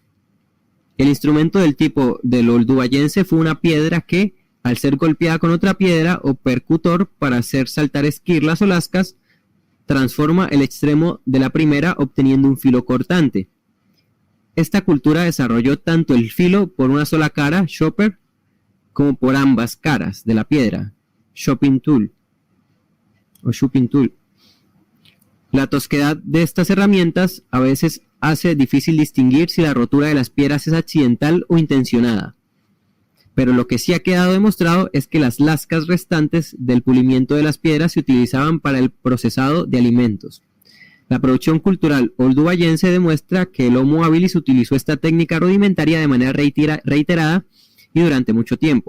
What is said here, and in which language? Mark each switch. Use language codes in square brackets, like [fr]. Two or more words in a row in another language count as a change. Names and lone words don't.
[es] El instrumento del tipo del oldubayense fue una piedra que, al ser golpeada con otra piedra o percutor para hacer saltar esquirlas o lascas, transforma el extremo de la primera obteniendo un filo cortante. Esta cultura desarrolló tanto el filo por una sola cara, chopper, como por ambas caras de la piedra, [en] chopping tool o chopping tool. [es] La tosquedad de estas herramientas a veces hace difícil distinguir si la rotura de las piedras es accidental o intencionada. Pero lo que sí ha quedado demostrado es que las lascas restantes del pulimiento de las piedras se utilizaban para el procesado de alimentos. La producción cultural oldubayense demuestra que el Homo habilis utilizó esta técnica rudimentaria de manera reiterada y durante mucho tiempo.